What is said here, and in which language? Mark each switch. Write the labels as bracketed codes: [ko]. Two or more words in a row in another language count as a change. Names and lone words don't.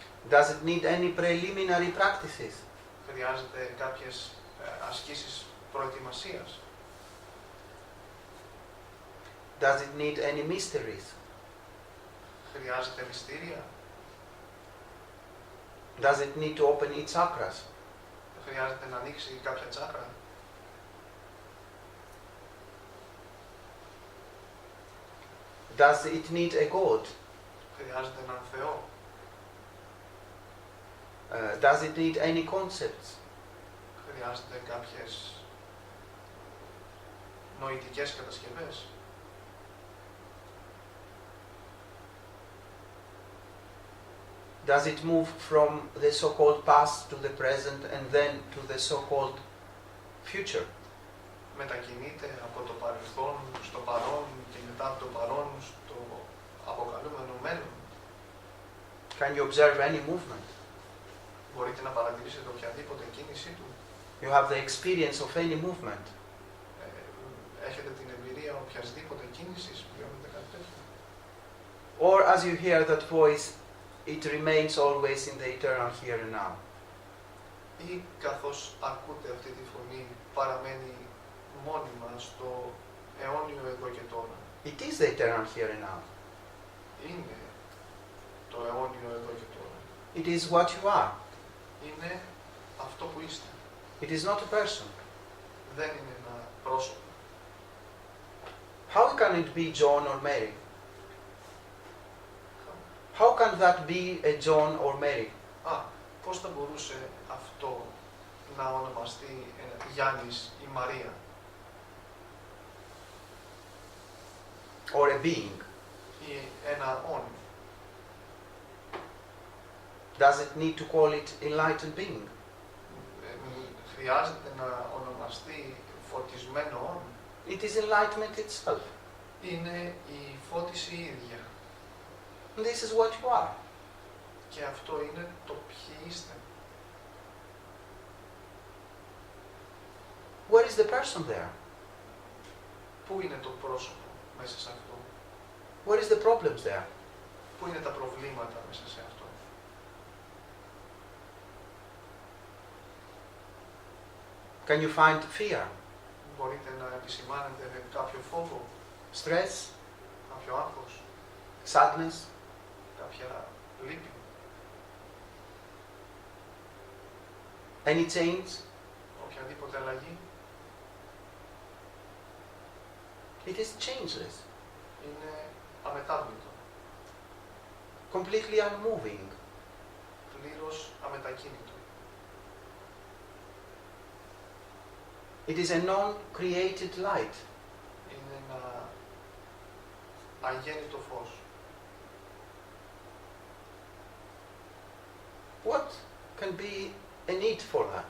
[en] Does it need any preliminary practices? [el] Χρειάζεται κάποιες ασκήσεις προετοιμασίας? [en] Does it need any mysteries? [el] Χρειάζεται μυστήρια? [en] Does it need to open its chakras? [el] Χρειάζεται να ανοίξει κάποια τσάκρα? [en] Does it need a god? [el] Χρειάζεται έναν Θεό? [en] Does it need any concepts? [el] Χρειάζεται κάποιες νοητικές κατασκευές? [en] Does it move from the so-called past to the present and then to the so-called future? [el] Μετακινείται από το παρελθόν στο παρόν και μετά από το παρόν στο αποκαλούμενο μέλλον? [en] Can you observe any movement? [el] Μπορείτε να παρατηρήσετε οποιαδήποτε κίνησή του? [en] You have the experience of any movement. [el] Έχετε την εμπειρία οποιασδήποτε κίνησης? Βιώνετε κάτι τέτοιο? [en] Or as you hear that voice, it remains always in the eternal here and now. [el] Ή καθώς ακούτε αυτή τη φωνή παραμένει μόνιμα στο αιώνιο εδώ και τώρα? [en] It is the eternal here and now. [el] Είναι το αιώνιο εδώ και τώρα. [en] It is what you are. [el] Είναι αυτό που είστε. [en] It is not a person. [el] Δεν είναι ένα πρόσωπο. [en] How can it be John or Mary? How can that be a John or Mary? [el] Πώς θα μπορούσε αυτό να ονομαστεί Γιάννης ή Μαρία? [en] Or a being? [el] Ή ένα όν? [en] Does it need to call it enlightened being? [el] Χρειάζεται να ονομαστεί φωτισμένο όν? [en] It is enlightenment itself. [el] Είναι η φώτιση ίδια. [en] And this is what you are. [el] Και αυτό είναι το ποιοι είστε. [en] Where is the person there? [el] Πού είναι το πρόσωπο μέσα σε αυτό? [en] Where is the problems there? [el] Πού είναι τα προβλήματα μέσα σε αυτό? [en] Can you find fear, [el] Μπορείτε να επισημάνετε κάποιο φόβο, [en] stress, [el] κάποιο άγχος, [en] sadness? [el] κάποια λύπη, [en] Any change? [el] οποιαδήποτε αλλαγή? [en] It is changeless, [el] Είναι αμετάβλητο, [en] completely unmoving. [el] πλήρως αμετακίνητο. [en] It is a non-created light. [el] Είναι ένα αγέννητο φως. [en] What can be a need for that?